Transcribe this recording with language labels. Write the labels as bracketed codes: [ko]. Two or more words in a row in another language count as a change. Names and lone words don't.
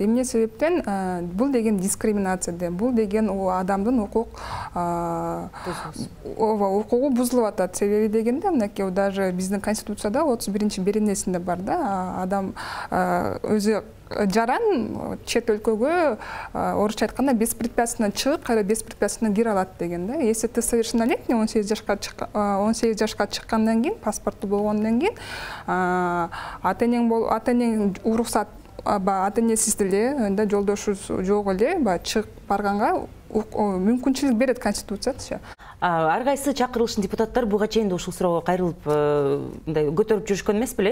[ky] Эмне себептен бул деген дискриминация да, бул деген адамдын укугу бузулуп атат. Себеби дегенде мынакей даже биздин конституцияда 31-беренесинде бар да, адам өзү жаран чет өлкөгө орусча айтканда беспрепятственно чыгып, кайра беспрепятственно кире алат деген да. [ru] Если ты совершеннолетний, [ky] 18 жашка чыккандан кийин, паспорту болгондон кийин, ата-энең уруксат, ата-энесиз деле, жолдошуз жок эле, чыгып барганга мүмкүнчүлүк берет конституция. Ар кайсы чакырылыштын депутаттар буга чейин ушул суроого кайрылып көтөрүп жүрүшкөн эмес беле?